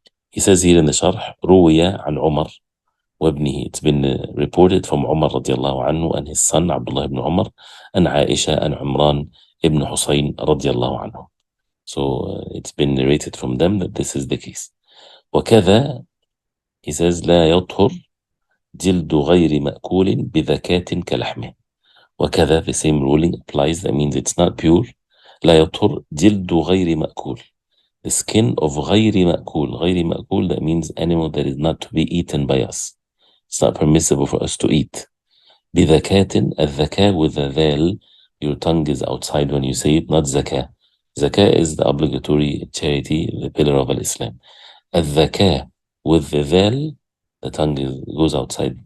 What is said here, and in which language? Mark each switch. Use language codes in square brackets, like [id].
[en] He says here in the sharh, [ar] رُوِيَ عن عمر وابنه, [en] it's been reported from Umar radiallahu anhu and his son Abdullah ibn Umar, and Aisha and Umran ibn Husayn radiallahu anhu. So it's been narrated from them that this is the case. [ar] وكذا, [en] he says, [ar] لا يطهر جلد غير مأكول بذكاة كلحمه. [en] وكذا the same ruling applies, that means it's not pure. [ar] لا يطهر جلد غير مأكول, [en] the skin of [ar] غير مأكول. غير مأكول, [en] that means animal that is not to be eaten by us. It's not permissible for us to eat. بذكاة, الذكاء with the ذال, your tongue is outside when you say it, not zakah. Zakah is the obligatory charity, the pillar of Islam. الذكاء with the ذال, the tongue goes outside.